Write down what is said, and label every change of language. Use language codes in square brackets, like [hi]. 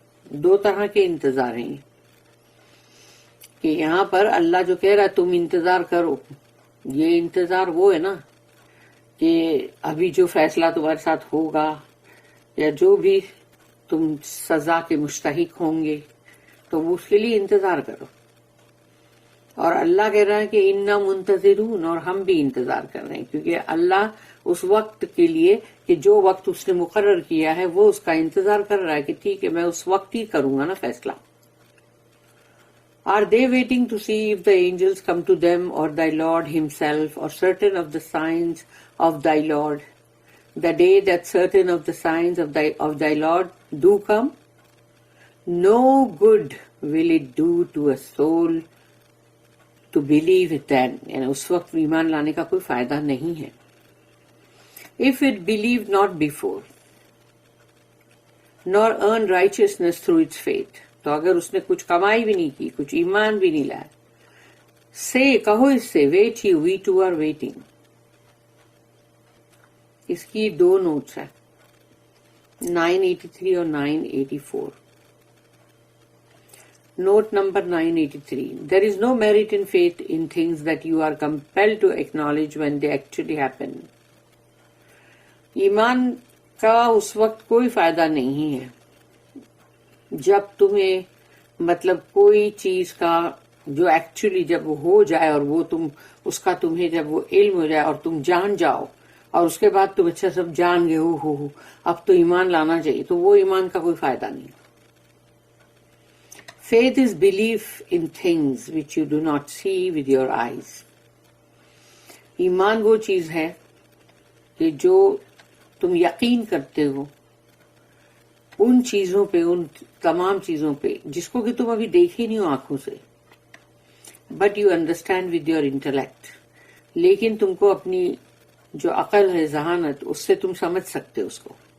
[ur] دو طرح کے انتظار ہیں کہ یہاں پر اللہ جو کہہ رہا ہے تم انتظار کرو، یہ انتظار وہ ہے نا کہ ابھی جو فیصلہ تمہارے ساتھ ہوگا یا جو بھی تم سزا کے مستحق ہوں گے تو اس کے لیے انتظار کرو. اور اللہ کہہ رہا ہے کہ انا منتظرون، اور ہم بھی انتظار کر رہے ہیں، کیونکہ اللہ اس وقت کے لیے کہ جو وقت اس نے مقرر کیا ہے وہ اس کا انتظار کر رہا ہے کہ ٹھیک ہے میں اس وقت ہی کروں گا نا فیصلہ. [en] Are they waiting to see if the angels come to them or thy Lord himself or certain of the signs of thy Lord? The day that certain of the signs of thy Lord do come, no good will it do to a soul to believe it then. [ur] یعنی اس وقت ایمان لانے کا کوئی فائدہ نہیں ہے. [en] If it believed not before, nor earned righteousness through its faith. [ur] تو اگر اس نے کچھ کمائی بھی نہیں کی، کچھ ایمان بھی نہیں لایا، سے کہو اس سے [en] Wait he we two are waiting. [ur] اس کی دو نوٹس ہیں 983 اور 984. [en] Note number 983. There is no merit in faith in things that you are compelled to acknowledge when they actually happen. [ur] ایمان کا اس وقت کوئی فائدہ نہیں ہے جب تمہیں مطلب کوئی چیز کا جو ایکچولی جب وہ ہو جائے اور وہ تم اس کا تمہیں جب وہ علم ہو جائے اور تم جان جاؤ اور اس کے بعد تم اچھا سب جان گئے ہو اب تو ایمان لانا چاہیے، تو وہ ایمان کا کوئی فائدہ نہیں. [en] Faith is belief in things which you do not see with your eyes. [ur] ایمان وہ چیز ہے کہ جو تم یقین کرتے ہو ان چیزوں پہ، ان تمام چیزوں پہ جس کو کہ تم ابھی دیکھے نہیں ہو آنکھوں سے، [en] but you understand with your intellect, [ur] لیکن تم کو اپنی جو عقل ہے، ذہانت، اس سے تم سمجھ سکتے اس کو.